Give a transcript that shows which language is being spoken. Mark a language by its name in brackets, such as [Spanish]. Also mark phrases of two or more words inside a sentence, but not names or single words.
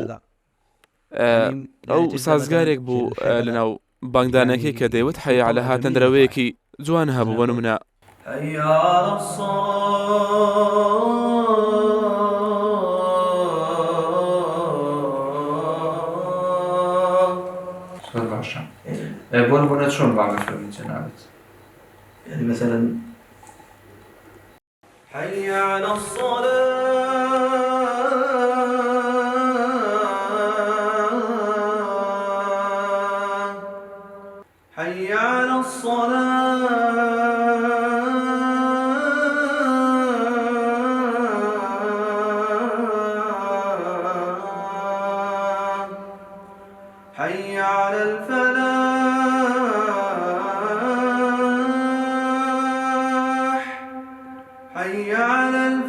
[Central Kurdish] ئەو سازگارێک بوو لەناو بانگدانەکەی کە دەیوت [Arabic] حەیە عەلە [Central Kurdish] هاتن درەوەیەکی جوان هەبوو بۆ نمونە باشە. بۆ نمونە چۆن بانگە فەرمی جەنابەت؟ [Arabic] يعني مثلا حي على الصلاة حي على الصلاة حي على الفلاح حي على